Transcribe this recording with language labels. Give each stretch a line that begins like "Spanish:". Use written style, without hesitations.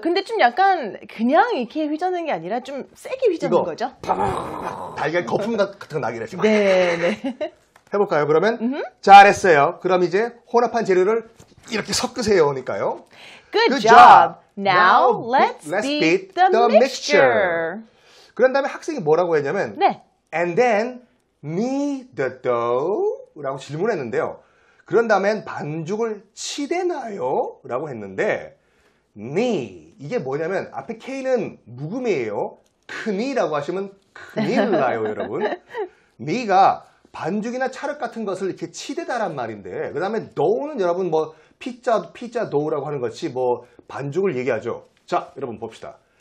Korean: 근데 좀 약간 그냥 이렇게 휘저는 게 아니라 좀 세게 휘저는 이거. 거죠. 달걀 거품 같은 거 나기를 지금. 네, 네. 해볼까요? 그러면 잘했어요. 그럼 이제 혼합한 재료를 이렇게 섞으세요니까요.
English: Good job. Now let's beat the mixture.
Korean: 그런 다음에 학생이 뭐라고 했냐면 네.
English: And then knead the dough
Korean: 라고 질문했는데요. 그런 다음엔 반죽을 치대나요? 라고 했는데 knead 이게 뭐냐면 앞에 K는 묵음이에요. 크니라고 하시면 큰일 나요, 여러분. knead가 반죽이나 찰흙 같은 것을 이렇게 치대다란 말인데 그 다음에 dough는 여러분 뭐 피자 dough라고 하는 것이 뭐 반죽을 얘기하죠. 자, 여러분 봅시다.